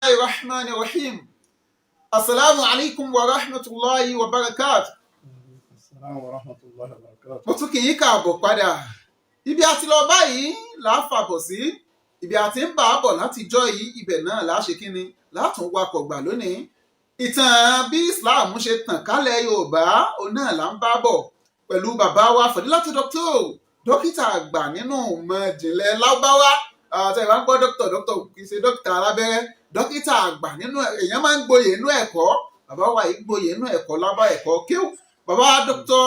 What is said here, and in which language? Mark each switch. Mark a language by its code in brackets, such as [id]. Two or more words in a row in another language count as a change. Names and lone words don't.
[ar] الرحمن الرحيم السلام عليكم ورحمة الله وبركاته. السلام ورحمة الله وبركاته. [yo] mo tún kì í káàbọ̀ padà ibi àti lọ báyìí là á fàbọ̀ sí ibi àti ń bà á bọ̀ látijọ́ yìí ibẹ̀ náà là á ṣe kínni látún wakọ̀ gbà lónìí. ìtàn bí Islam ṣe tàn kálẹ̀ Yorùbá òun náà là ń bá bọ̀ pẹ̀lú bàbá wa Fadilatu dókítà àgbà nínú ìmọ̀ ìjìnlẹ̀ Lárúbáwá àti ìwà ń gbọ́ dókítà kì í ṣe dókítà alábẹ́rẹ́ dókítà àgbà nínú èèyàn máa ń gboyè inú ẹ̀kọ́ bàbá wa yìí gboyè inú ẹ̀kọ́ lábá ẹ̀kọ́ kíw bàbá Dr.